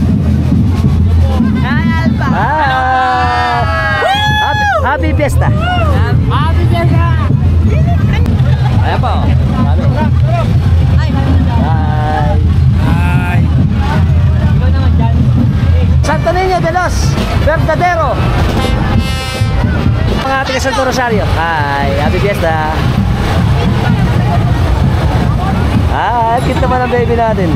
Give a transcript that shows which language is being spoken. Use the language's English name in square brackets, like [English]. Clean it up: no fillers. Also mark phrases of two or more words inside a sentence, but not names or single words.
[Filipino] Alba. [English] Happy Fiesta! Happy Fiesta. [Filipino] Ayan pa oh. Hi! Santo Niño de los Verdadero! Mga taga Santo Rosario. Hi! [English] Happy Fiesta! [Filipino] Cute naman ang baby natin.